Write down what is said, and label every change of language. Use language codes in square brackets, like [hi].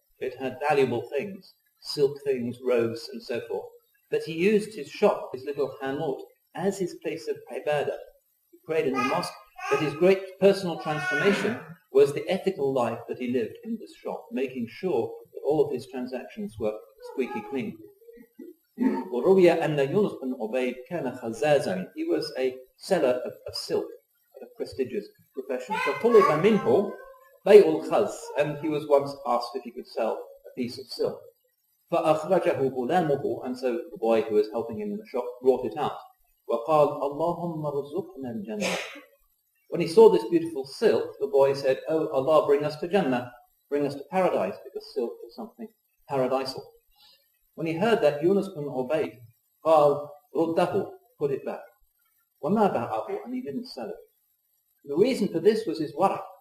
[en] It had valuable things, silk things, robes, and so forth. But he used his shop, his little hanot, as his place of ibadah. He prayed in the mosque, but his great personal transformation was the ethical life that he lived in this shop, making sure that all of his transactions were squeaky clean. [ar] وروي أن يونس بن عبيد كان خزازا. [en] He was a seller of silk, a prestigious profession. [ar] فطلب منه بيع الخز, [en] and he was once asked if he could sell a piece of silk. [ar] فأخرجه غلامه, [en] and so the boy who was helping him in the shop brought it out. [ar] وقال اللهم ارزقنا الجنة. [en] When he saw this beautiful silk, the boy said, "Oh Allah, bring us to Jannah, bring us to paradise," because silk is something paradisal. When he heard that, Yunus bin Ubayd [ar] قال رده, [en] put it back. [ar] وما باعه, [en] and he didn't sell it. The reason for this was his wara.